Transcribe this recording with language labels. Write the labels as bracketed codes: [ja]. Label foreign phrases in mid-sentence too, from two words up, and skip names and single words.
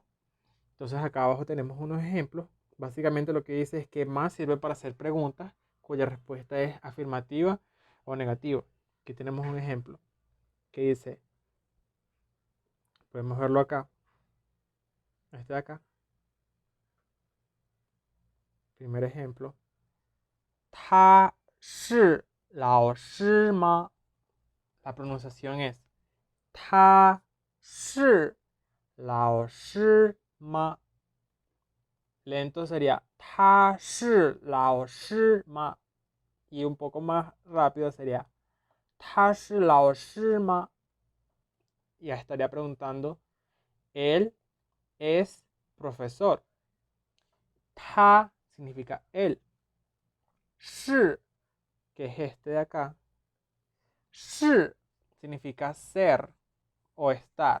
[es] Entonces acá abajo tenemos unos ejemplos. Básicamente lo que dice es que ma sirve para hacer preguntas cuya respuesta es afirmativa o negativa. Aquí tenemos un ejemplo que dice, podemos verlo acá, este de acá, primer ejemplo. [zh] 他是老师吗? [es] La pronunciación es [zh] 他是老师吗? [es] Lento sería [zh] 他是老师吗? [es] Y un poco más rápido sería [zh] 他是老师吗? [es] Ya estaría preguntando, él es profesor. 他 significa él. 是, que es este de acá. 是 significa ser o estar.